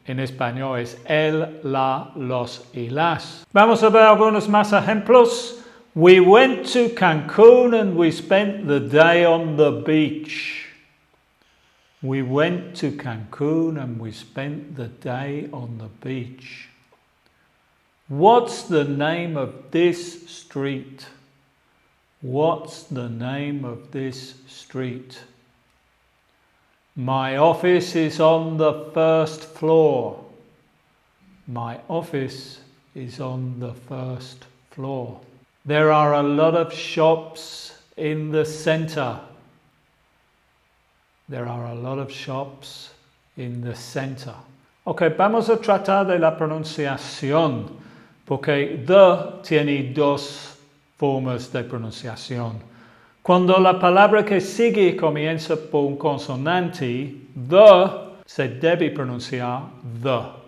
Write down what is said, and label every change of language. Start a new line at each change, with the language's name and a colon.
Spanish: En español es el, la, los y las. Vamos a ver algunos más ejemplos.
English: We went to Cancun and we spent the day on the beach. We went to Cancun and we spent the day on the beach. What's the name of this street? What's the name of this street? My office is on the first floor. My office is on the first floor. There are a lot of shops in the center. There are a lot of shops in the center.
Spanish: Ok, vamos a tratar de la pronunciación, porque the tiene dos formas de pronunciación. Cuando la palabra que sigue comienza por un consonante, the se debe pronunciar the.